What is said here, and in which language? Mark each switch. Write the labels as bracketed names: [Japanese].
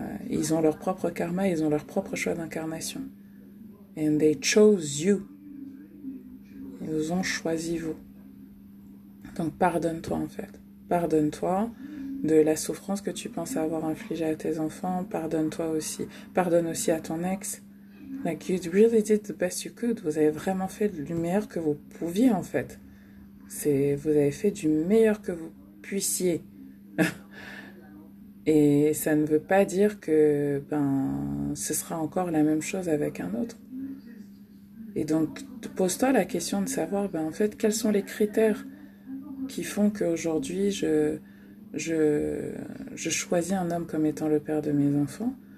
[French] Ils ont leur propre karma, ils ont leur propre choix d'incarnation. [English] And they chose you. [French] Ils nous ont choisi vous. Donc pardonne-toi en fait. Pardonne-toi de la souffrance que tu penses avoir infligée à tes enfants. Pardonne-toi aussi. Pardonne aussi à ton ex. [English] Like you really did the best you could. [French] Vous avez vraiment fait du meilleur que vous pouviez en fait. Vous avez fait du meilleur que vous puissiez. Et ça ne veut pas dire que ce sera encore la même chose avec un autre. Et donc, pose-toi la question de savoir, en fait, quels sont les critères qui font qu'aujourd'hui, je choisis un homme comme étant le père de mes enfants.